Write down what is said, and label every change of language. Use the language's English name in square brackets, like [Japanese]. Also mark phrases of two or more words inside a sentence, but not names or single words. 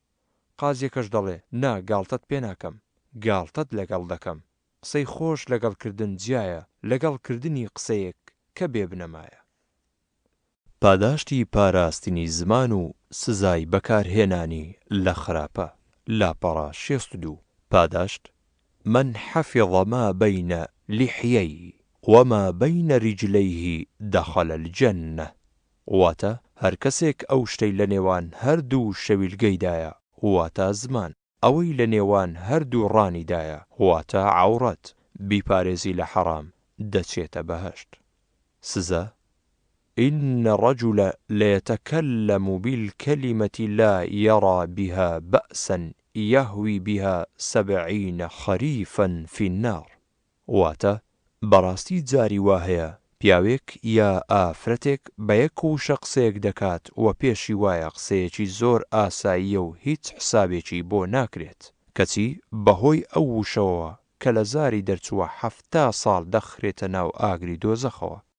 [Central Kurdish] قازیەکەش دەڵێ نا گاڵتەت پێ ناکەم، گاڵتەت لەگەڵ دەکەم. قسەی خۆش لەگەڵکردن جیایە لەگەڵکردنی قسەیەک کە بێبنەمایە. پاداشتی پاراستنی زمان و سزای بەکارهێنانی لە خراپە. لاپەڕە 62 پاداشت [Arabic] من حفظ ما بين لحييه وما بين رجليه دخل الجنة. [Central Kurdish] واتە هەر کەسێک ئەو شتەی لە نێوان هەردوو شەویلگەیدایە واتە زمان، ئەوەی لە نێوان هەردوو ڕانیدایە واتە عەورەت، بیپارێزی لە حەرام دەچێتە بەهەشت. [Arabic] سزا إن الرجل ليتكلم بالكلمة لا يرى بها بأسا يهوي بها 70 خريفا في النار. [Central Kurdish] واتە بەڕاستی جاری وهەیە پیاوێک یا ئافرەتێک بە یەک و شەقسەیەک دەکات و پێشی وایە قسەیەکی زۆر ئاساییە و هیچ حسابێکی بۆ ناکرێت، کەچی بەهۆی ئەو وشەوە کە لە زاری دەرچووە 70 ساڵ دەخرێتە ناو ئاگری دۆزەخەوە.